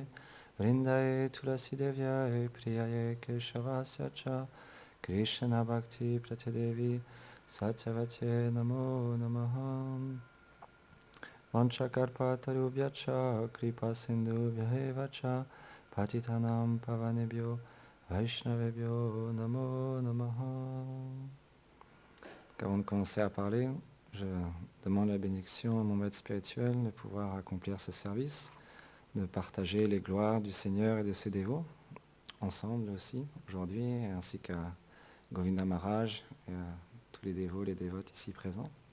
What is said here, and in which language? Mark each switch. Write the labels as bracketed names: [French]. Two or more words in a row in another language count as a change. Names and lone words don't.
[Sanskrit] वृन्दायै तुलसी देव्यायै प्रियायै केशवस्य च कृष्ण भक्ति प्रत्यदेवी सत्यवते नमो नमः. वाञ्छकर्पतरुभ्यच कृपा सिन्धुभ्यएव च पतितानाम् पावनेभ्यो वैष्णवेभ्यो नमो नमः. [French] Avant de commencer à parler, je demande la bénédiction à mon maître spirituel de pouvoir accomplir ce service, de partager les gloires du Seigneur et de ses dévots, ensemble aussi, aujourd'hui, ainsi qu'à Govinda Maharaj et à tous les dévots, les dévotes ici présents.